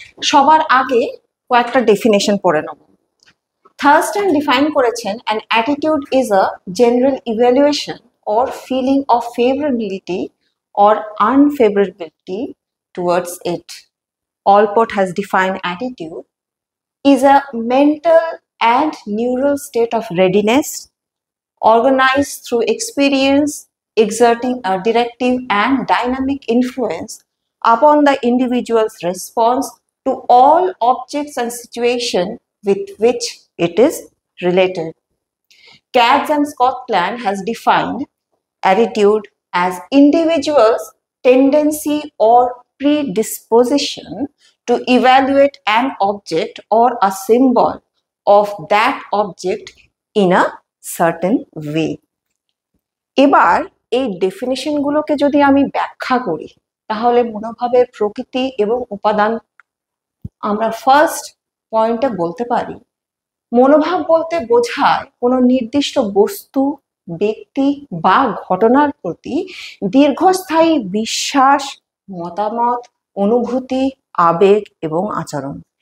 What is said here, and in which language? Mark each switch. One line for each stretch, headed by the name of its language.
Bangla: সবার আগে কয়েকটা ডেফিনেশন পড়ে নেব। থার্স্টন ডিফাইন করেছেন,
English: An attitude is a general evaluation or feeling of favourability or unfavourability towards it. Allport has defined attitude is a mental and neural state of readiness organized through experience, exerting a directive and dynamic influence upon the individual's response to all objects and situations with which it is related. Katz and Scotland has defined attitude as individuals' tendency or predisposition to evaluate an object or a symbol of that object in a certain way.
Bangla: এবার এই definition গুলোকে যদি আমি ব্যাখ্যা করি, তাহলে মনোভাবের প্রকৃতি এবং উপাদান আমরা ফার্স্ট পয়েন্টে বলতে পারি, মনোভাব বলতে বোঝায় কোনো নির্দিষ্ট বস্তু, ব্যক্তি বা ঘটনার প্রতি দীর্ঘস্থায়ী বিশ্বাস, মতামত, অনুভূতি, আবেগ এবং আচরণ।